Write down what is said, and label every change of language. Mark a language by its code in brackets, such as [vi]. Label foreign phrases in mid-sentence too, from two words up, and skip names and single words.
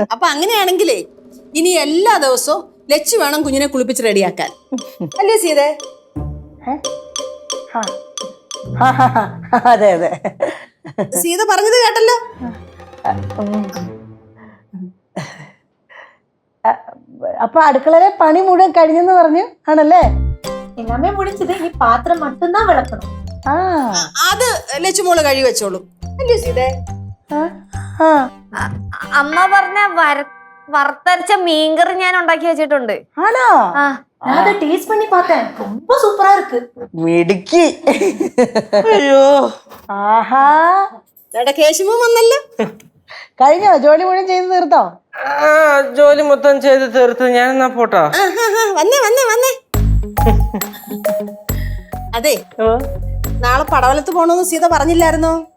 [ml] അപ്പൊ അങ്ങനെയാണെങ്കിലേ ഇനി എല്ലാ ദിവസവും ലച്ചു വേണം കുഞ്ഞിനെ കുളിപ്പിച്ച് റെഡിയാക്കാൻ, അല്ലേ സീതേ? അതെ അതെ, സീത പറഞ്ഞത് കേട്ടല്ലോ. അപ്പൊ അടുക്കളയിലെ പണി മുഴുവൻ കഴിഞ്ഞെന്ന് പറഞ്ഞു ആണല്ലേ? [ta] எல்லாமே முடிஞ்சது, இனி பாத்திரம் மட்டும் தான் விளக்கணும். [ml] അത് ലച്ചുമോള് കഴി വെച്ചോളൂ, അല്ലേ സീതേ? അമ്മ പറഞ്ഞ വറുത്തരച്ച മീൻകറി ഞാൻ ഉണ്ടാക്കി വെച്ചിട്ടുണ്ട്. ആണോ? [ta] நான் அதை டேஸ்ட் பண்ணி பார்த்தேன், ரொம்ப சூப்பரா இருக்கு. [ml] മിടുക്കി. അയ്യോ, ആഹാ, കേശവ വന്നല്ലോ. കഴിഞ്ഞോ? ജോലി മുഴുവൻ ചെയ്ത് തീർത്തോ? ജോലി മൊത്തം ചെയ്ത് തീർത്ത്. ഞാൻ എന്നാ പോട്ടോ? വന്നേ വന്നേ വന്നേ. അതെ, നാളെ പടവലത്ത് പോണോന്ന് സീത പറഞ്ഞില്ലായിരുന്നോ?